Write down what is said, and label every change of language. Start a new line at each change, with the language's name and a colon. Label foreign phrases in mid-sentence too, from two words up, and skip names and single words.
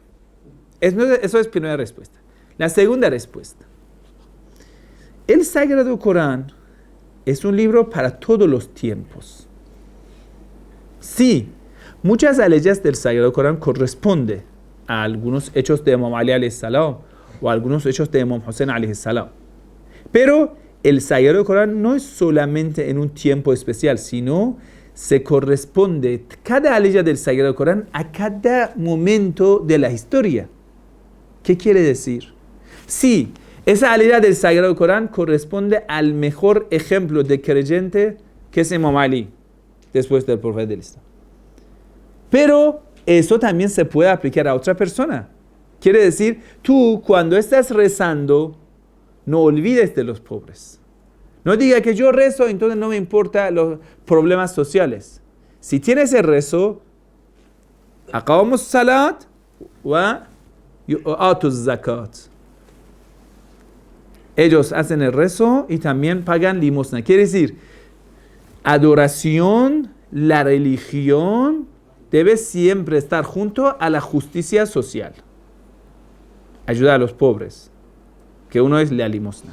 Spanish: Eso es primera respuesta. La segunda respuesta. El Sagrado Corán es un libro para todos los tiempos. Sí, muchas aleyas del Sagrado Corán corresponden a algunos hechos de Imam Ali
Arabic: عليه السلام
Spanish: o a algunos hechos de Imam Hussein
Arabic: عليه السلام.
Spanish: Pero el Sagrado Corán no es solamente en un tiempo especial, sino se corresponde cada aleya del Sagrado Corán a cada momento de la historia. ¿Qué quiere decir? Sí, esa aleya del Sagrado Corán corresponde al mejor ejemplo de creyente que es Imam Ali, después del profeta del Islam. Pero eso también se puede aplicar a otra persona. Quiere decir, tú cuando estás rezando, no olvides de los pobres. No diga que yo rezo, entonces no me importan los problemas sociales. Si tienes el rezo,
Arabic: أقاموا الصلاة ويؤتون الزكاة.
Spanish: Ellos hacen el rezo y también pagan limosna. Quiere decir, adoración, la religión debe siempre estar junto a la justicia social. Ayuda a los pobres. que uno es la limosna.